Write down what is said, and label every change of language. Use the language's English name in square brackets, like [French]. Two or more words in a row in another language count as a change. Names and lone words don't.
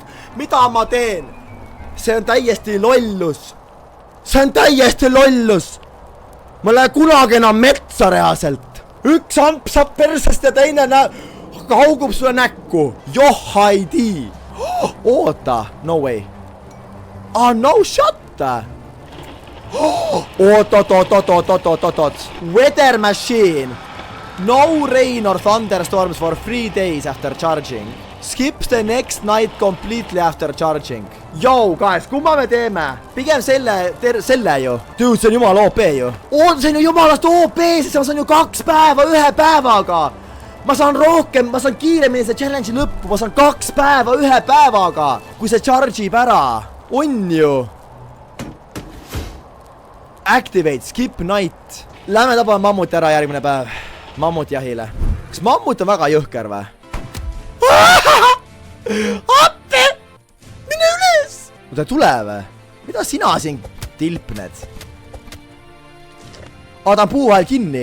[Estonian] Mida ma teen? See on täiesti lollus. Ma lähen kunagi enam metsa reaalselt. Üks amp saab persest ja teine kaugub sulle näkku. Johaidi. Oota, [English] no way. No shot. Oot. Weather machine. No rain or thunderstorms for 3 days after charging. Skip the next night completely after charging. Yo, guys, [Estonian] kumma me teeme? Pigem selle ju. Dude, see on jumala OP ju. See on ju jumalast OP, sest ma saan ju 2 päeva 1 päevaga. Ma saan rohkem, ma saan kiiremini see challenge'i lõppu. Ma saan 2 päeva 1 päevaga, kui see charge ib ära. On ju. [English] Activate, skip night. [Estonian] Lähme tabame mammuti ära järgmine päev. Mammut jahile. Kas mammut on väga jõhker või? Appi! Mine üles! Ta tule või? Mida sina siin tilpned? Ta on puu vahel kinni.